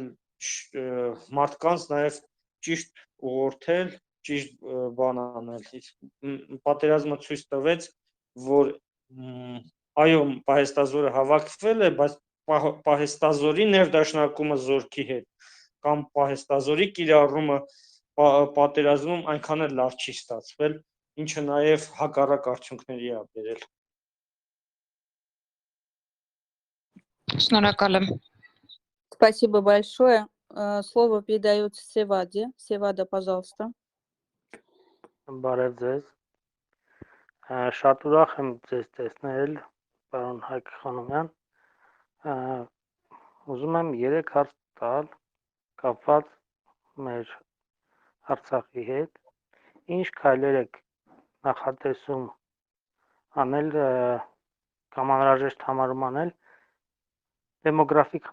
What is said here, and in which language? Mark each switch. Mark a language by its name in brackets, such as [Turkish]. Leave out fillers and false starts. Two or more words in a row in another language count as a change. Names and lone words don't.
[Armenian] մարդկանց նաև ճիշտ ուղղորդել, ճիշտ բան անել։ Պատերազմը ցույց տվեց, որ այո, պահեստազորը հավաքվել է, բայց պահեստազորի ներդաշնակումը զորքի հետ կամ պահեստազորի կիրառումը պատերազմում այնքան էլ լավ չի ստացվել, ինչը նաև հակառակ արդյունքների է բերել։ Շնորհակալ եմ։ [Russian] Спасибо большое. Слово передается Севаде. Севада, пожалуйста. [Armenian] Բարև ձեզ։ Շատ ուրախ եմ ձեզ տեսնել, պարոն Հայկ Խանոմյան։ Ուզում եմ 3 հարց տալ կապված մեր Արցախի հետ։ Ինչ քայլեր եք նախատեսում անել կամ անհրաժեշտ համարում անել դեմոգրաֆիկ